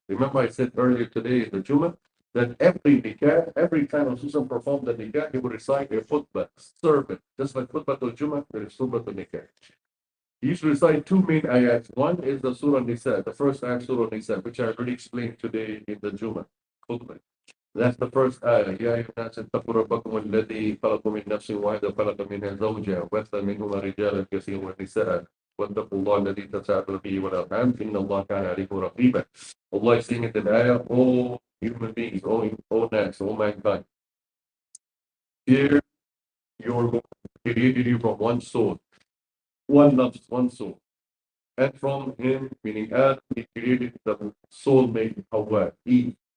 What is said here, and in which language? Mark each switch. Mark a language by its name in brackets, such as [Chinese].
[English] Remember I said earlier today in the Jummah that every nikah, every time Rasul performed the nikah, he would recite a khutbah, sermon. Just like khutbatul Jummah, there is khutbatul nikah. He used to recite two main ayats. One is the Surah Nisa, the first ayat Surah Nisa, which I already explained today in the Jummah khutbah. That's the first ayah. [Arabic] يا أيها الناس اتقوا ربكم الذي خلقكم من نفس واحدة وخلق منها زوجها وبث منهما رجالا كثيرا ونساء واتقوا الله الذي تساءلون به والأرحام إن الله كان عليكم رقيبا. [English] Allah is saying in the ayah, all human beings, all nats, all mankind, fear your Lord who created you from one soul, one loves one soul. And from him, meaning Adam, he created the soulmate Hawa, Eve.